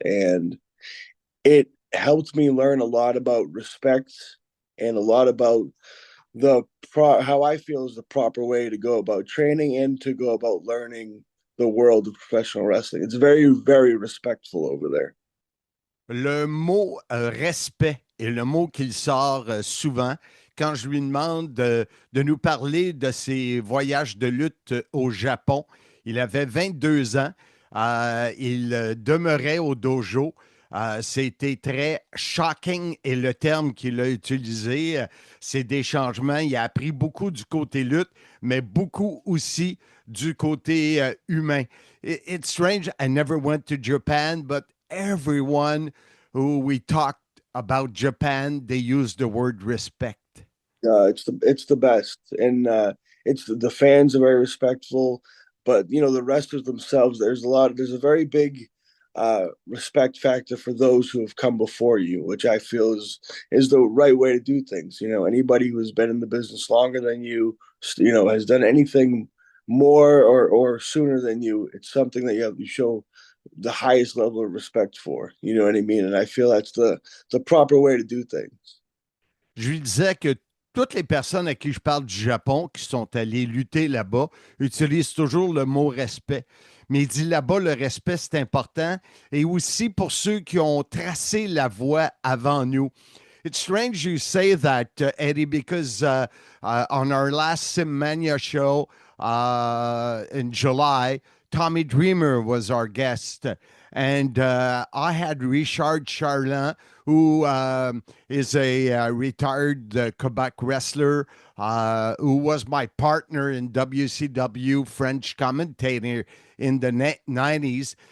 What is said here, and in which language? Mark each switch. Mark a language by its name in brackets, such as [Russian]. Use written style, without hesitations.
[English] And it helped me learn a lot about respect and a lot about how I feel is the proper way to go about training and to go about learning the world of professional wrestling. It's very, very respectful over there. [French] Le mot respect est le mot qu'il sort souvent quand je lui demande de nous parler de ses voyages de lutte au Japon. Il avait 22 ans. Il demeurait au dojo. C'était très shocking et le terme qu'il a utilisé, c'est des changements. Il a appris beaucoup du côté lutte, mais beaucoup aussi du côté humain. [English] It's strange, I never went to Japan, but everyone who we talked about Japan, they use the word respect. It's the best, and it's the fans are very respectful, but the wrestlers themselves. There's a very big respect factor for those who have come before you, which I feel is the right way to do things. Anybody who's been in the business longer than you, has done anything more or sooner than you. It's something that you have to show the highest level of respect for. You know what I mean? And I feel that's the proper way to do things. [French] Je lui disais que toutes les personnes à qui je parle du Japon qui sont allées lutter là-bas utilisent toujours le mot respect. Mais il dit là-bas, le respect, c'est important. Et aussi pour ceux qui ont tracé la voie avant nous. [English] It's strange you say that, Eddie, because on our last Simmania show in July, Tommy Dreamer was our guest. And I had Richard Charland, who is a retired Quebec wrestler, who was my partner in WCW French commentator in the 90s.